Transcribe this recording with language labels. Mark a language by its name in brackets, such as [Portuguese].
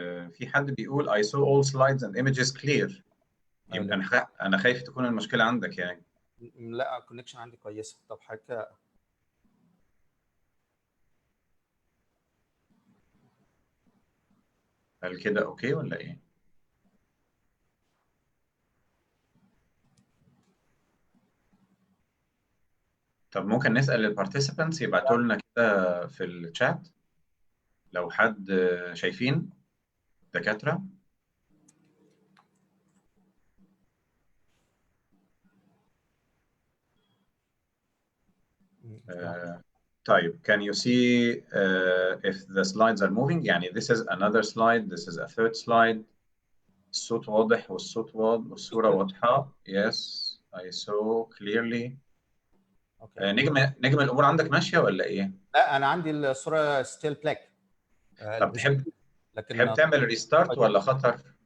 [Arabic] في حد بيقول [English] I saw all slides and images clear. [Arabic] يمكن انا خايف تكون المشكله عندك يعني. لا الكونكشن عندي كويسه. طب حضرتك هل كده اوكي ولا ايه؟ طب ممكن نسال البارتيسيبانتس يبعتوا لنا كده في الشات لو حد شايفين دكاتره. [English] طيب can you see if the slides are moving؟ يعني this is another slide, this is a third slide. [Arabic] الصوت واضح والصوت واضح والصورة واضحة. [English] Yes, I saw clearly. Okay. [Arabic] نجم الأمور عندك ماشية ولا إيه؟ لا أنا عندي الصورة [English] still black. [Arabic] طب تحب تعمل ريستارت ولا خطر؟